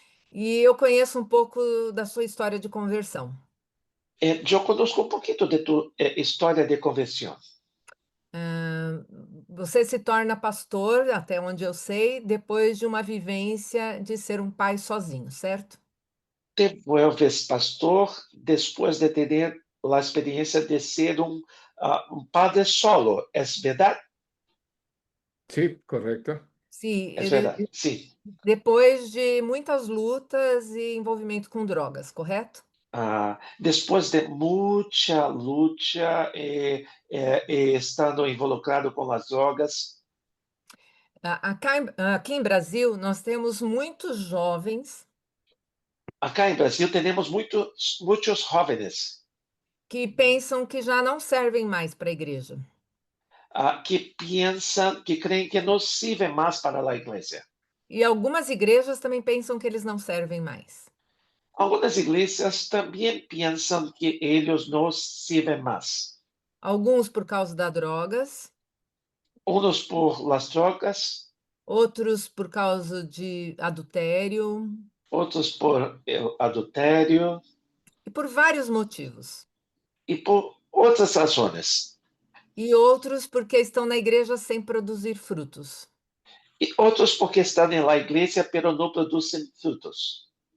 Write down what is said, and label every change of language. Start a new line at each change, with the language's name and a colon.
Portuguese: E eu conheço um pouco da sua história de conversão. Eu conosco um pouquinho de tu história de conversão. Ah, você se torna pastor, até onde eu sei, depois de uma vivência de ser um pai sozinho, certo?
Spanish: Te vuelves pastor después de tener la experiencia de ser un padre solo, ¿es verdad? Sí, correcto.
Portuguese: Sim,
Spanish: Es verdad, sí.
Portuguese: depois de muitas lutas e envolvimento com drogas, correto?
Spanish: Después de mucha lucha, estando involucrado con las drogas,
Portuguese: Aqui em Brasil, nós temos muitos jovens
Spanish: acá en Brasil tenemos muchos jóvenes
Portuguese: que pensam que já não servem mais para a igreja.
Spanish: que piensan, que creen que no sirven más para la iglesia.
Portuguese: E algumas igrejas também pensam que eles não servem mais.
Spanish: Algunas iglesias también piensan que ellos no sirven más.
Portuguese: Alguns por causa das drogas,
Spanish: Unos por las drogas,
Portuguese: outros por causa de adultério
Spanish: otros por el adulterio
Portuguese: e por vários motivos.
Spanish: y por otras razones.
Portuguese: E outros porque estão na igreja sem produzir frutos.
Spanish: Y otros porque están en la iglesia pero no producen frutos.